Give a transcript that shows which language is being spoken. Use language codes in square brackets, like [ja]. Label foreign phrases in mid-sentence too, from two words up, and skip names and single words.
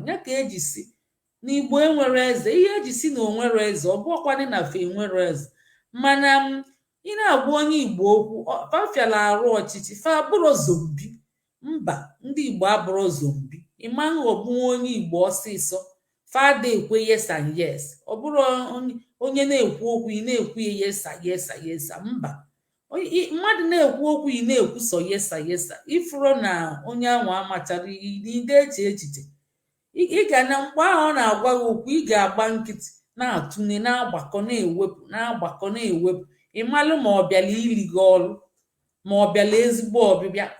[ig] Ya ka eji si na Igbo enwere eze. Ihe eji si na o nwere eze, ọ bụkwanị na fa enwere eze. Mana m, ị na-agwa onye Igbo okwu, ọ, fa fịala arụ ọchịchị, fa abụrụ zombi. Mba, ndị Igbo abụrụ zombi. Ị ma nghọgbu onye Igbo ọsịsọ, fa ada ekwe [en] yes and yes. [ig] Ọ bụrụ onye, onye na-ekwu okwu, ị na-ekwu ya [en] yes and yes and yes and [ig] mba. Onye, ị, mmadụ na-ekwu okwu, ị na-ekwu sọ yesa, yesa. Ifuru na onye ahụ amachara, ị, ị na-eche echiche. Ị, ị ga na, mgbe ahụ ọ na-agwa gị okwu, ị ga-agba nkịtị, na-atụne, na-agbakọ, na-ewepụ, na-agbakọ, na-ewepụ. Ị malụ ma ọ bịala ili gị ọrụ, ma ọ bịala ezigbo ọbịbịa.